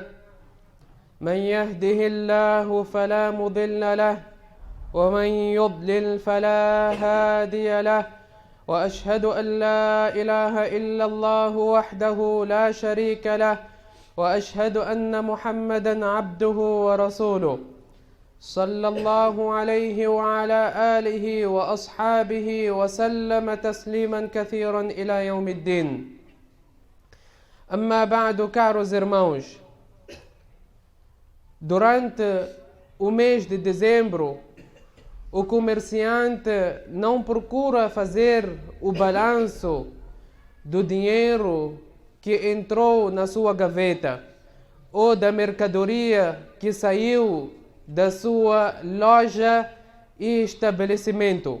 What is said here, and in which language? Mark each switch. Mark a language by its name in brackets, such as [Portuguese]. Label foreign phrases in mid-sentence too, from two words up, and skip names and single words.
[Arabic] من يهده الله فلا مضل له ومن يضلل فلا هادي له، وأشهد أن لا إله إلا الله وحده لا شريك له، وأشهد أن محمدا عبده ورسوله صلى الله عليه وعلى آله وأصحابه وسلم تسليما كثيرا إلى يوم الدين. أما بعد, [Portuguese] caros irmãos, durante o mês de dezembro, o comerciante não procura fazer o balanço do dinheiro que entrou na sua gaveta ou da mercadoria que saiu da sua loja e estabelecimento.